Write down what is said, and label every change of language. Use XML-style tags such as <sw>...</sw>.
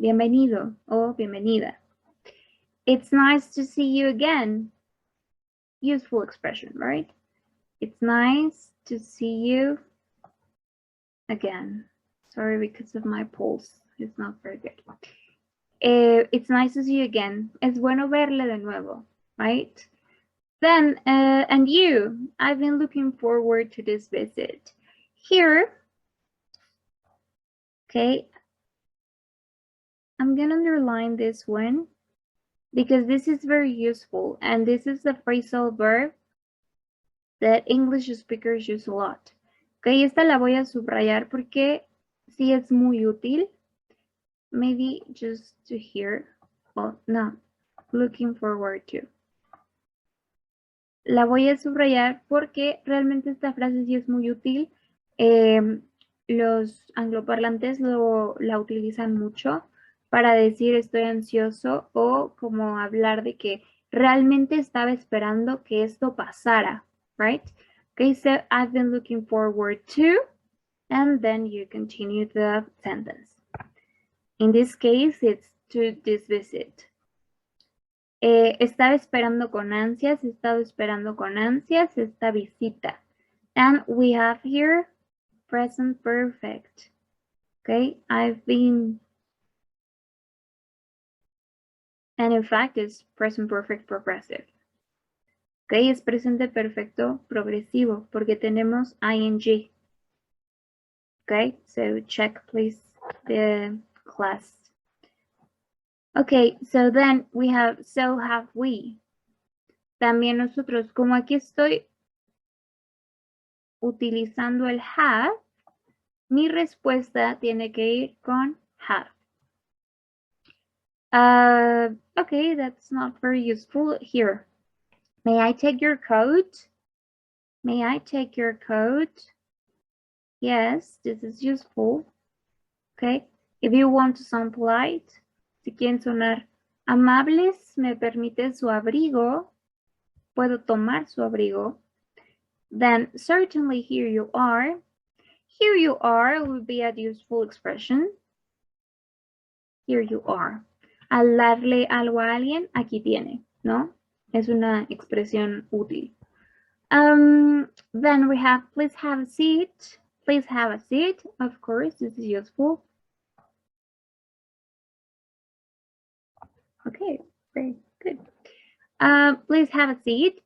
<es>Bienvenido o bienvenida.</es> <en>It's nice to see you again. Useful expression, right? It's nice to see you again. Sorry, because of my pulse. It's not very good. It's nice to see you again.</en> <es>Es bueno verle de nuevo, right?</es> <en>Then, and you, I've been looking forward to this visit. Here, okay, I'm gonna underline this one because this is very useful and this is the phrasal verb that English speakers use a lot.</en> <es>Okay, esta la voy a subrayar porque sí es muy útil.</es> <en>Maybe just to hear, well, no, looking forward to.</en> <es>La voy a subrayar porque realmente esta frase sí es muy útil. Los angloparlantes la utilizan mucho para decir estoy ansioso o como hablar de que realmente estaba esperando que esto pasara, right?</es> <en>Okay, so I've been looking forward to, and then you continue the sentence. In this case, it's to this visit.</en> <es>Estaba esperando con ansias, he estado esperando con ansias esta visita.</es> <en>And we have here present perfect. Okay, I've been. And in fact, it's present perfect progressive. Okay,</en> <es>es presente perfecto progresivo porque tenemos ing.</es> <en>Okay, so check please the class. Okay, so then we have so have we.</en> <es>También nosotros, como aquí estoy utilizando el have, mi respuesta tiene que ir con have.</es> <en>Okay, that's not very useful here. May I take your coat? May I take your coat? Yes, this is useful. Okay, if you want to sound polite,</en> <es>si quieren sonar amables, ¿me permite su abrigo? ¿Puedo tomar su abrigo?</es> <en>Then certainly here you are. Here you are would be a useful expression. Here you are.</en> <es>Al darle algo a alguien, aquí tiene, ¿no? Es una expresión útil.</es> <en>Then we have please have a seat. Please have a seat. Of course, this is useful. Okay, very good. Please have a seat.</en>